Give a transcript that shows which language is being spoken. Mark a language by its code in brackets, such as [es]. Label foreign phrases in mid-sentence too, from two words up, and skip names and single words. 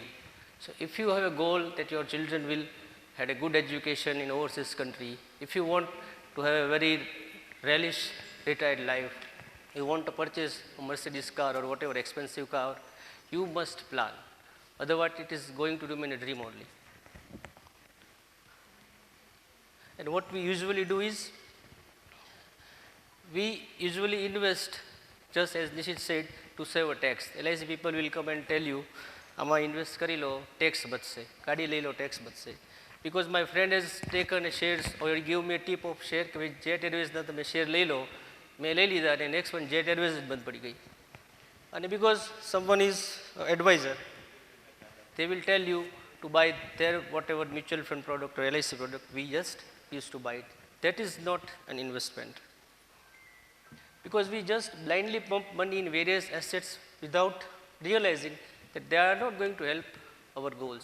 [en] So if you have a goal that your children will have a good education in overseas country, if you want to have a very relish retired life, you want to purchase a Mercedes car or whatever expensive car, you must plan. Otherwise it is going to remain a dream only. And what we usually do is, we usually invest, just as Nishit said, to save a tax. LIC people will come and tell you, [gu] આમાં ઇન્વેસ્ટ કરી લો, ટેક્સ બચશે, ગાડી લઈ લો, ટેક્સ બચશે. [en] Because my friend has taken a shares or give me a tip of share [gu] કે ભાઈ જેટ એરવેઝના તમે શેર લઈ લો, મેં લઈ લીધા અને [en] next one [gu] જેટ એરવેઝ જ બંધ પડી ગઈ. [en] અને because someone is advisor, they will tell you to buy their whatever mutual fund product or LIC product, we just used to buy it. That is not an investment. Because we just blindly pump money in various assets without realizing that they are not going to help our goals.